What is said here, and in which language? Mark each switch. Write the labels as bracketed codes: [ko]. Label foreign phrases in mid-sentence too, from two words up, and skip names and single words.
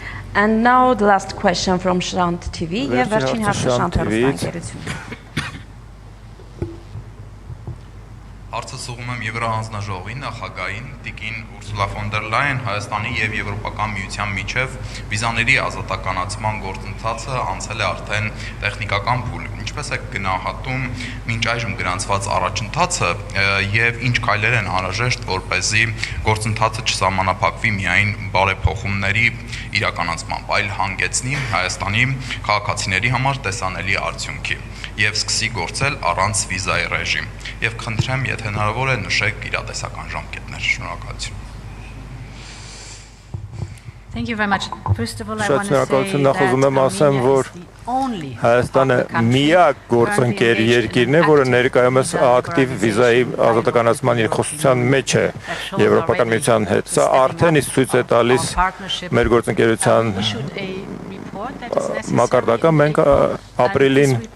[en] And now the last question from Shrant TV. [hy] Եվ վերջին հարցը Շանթ հեռուստաընկերություն։ Հարցը ուղղում եմ Եվրահանձնաժողովի նախագահին Տիկին Ուրսուլա ֆոն դեր Լայան Հայաստանի եւ Եվրոպական միության միջև վիզաների ազատականացման գործընթացը անցել է արդեն տեխնիկական փուլ։ Ինչպես է գնահատում մինչ այժմ գրանցված առաջընթացը եւ ինչ քայլեր են անհրաժեշտ, որպեսզի գործընթացը չսահմանափակվի միայն բարեփոխումների իրականացմամբ, այլ հանգեցնի Հայաստանի քաղաքացիների համար տեսանելի արդյունքի եւ սկսի գործել առանց վիզայի ռեժիմ։ Եվ խնդրեմ, եթե հնարավոր է նշեք իրատեսական ժամկետներ։ Շնորհակալություն։ [en] Thank you very much. First of all, I [hy] Շատ [en] want to say [hy] շնորհակալություն, նախ ուզում եմ [en] that [hy] ասեմ, [en] Armenia [hy] որ [en] is the only [hy] Հայաստանը միակ գործընկեր երկիրն է, որը ներկայումս ակտիվ վիզայի ազատականացման երկխոսության մեջ է Եվրոպական միության հետ։ Սա արդեն իսկ ցույց է տալիս մեր գործընկերության մակարդակը։ Մենք ապրիլին